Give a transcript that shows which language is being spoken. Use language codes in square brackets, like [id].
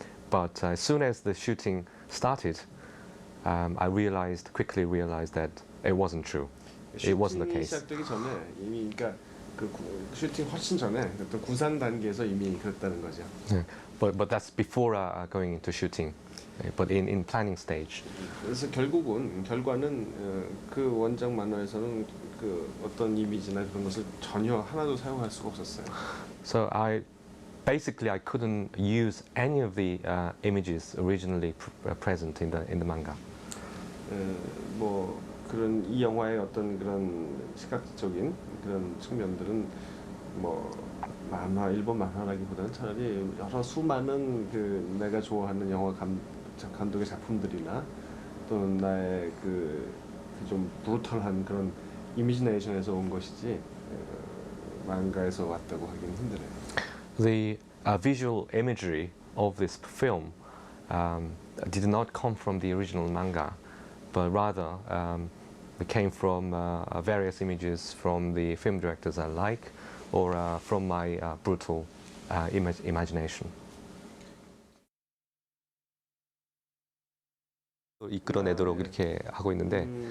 [en] But as soon as the shooting started, I quickly realized that it wasn't true. It wasn't the case. [ko] 시작되기 전에 이미 그러니까 그 슈팅 훨씬 전에 어떤 구상 단계에서 이미 그랬다는 거죠. [en] Yeah. But that's before going into shooting. But in planning stage. [ko] 그래서 결과는 그 원작 만화에서는 그 어떤 이미지나 그런 것을 전혀 하나도 사용할 수가 없었어요. [en] So I basically I couldn't use any of the images originally present in the manga. [ko] 뭐 그런 이 영화의 어떤 그런 시각적인 그런 측면들은 뭐 만화 일본 만화라기보다는 차라리 여러 수많은 그 내가 좋아하는 영화 감독의 작품들이나 또는 나의 그 좀 브루털한 그런 이미지네이션에서 온 것이지 망가에서 왔다고 하기는 힘드네요. [en] The visual imagery of this film did not come from the original manga, but rather it came from various images from the film directors I like, or from my brutal imagination. [ko] 이끌어내도록 이렇게 하고 있는데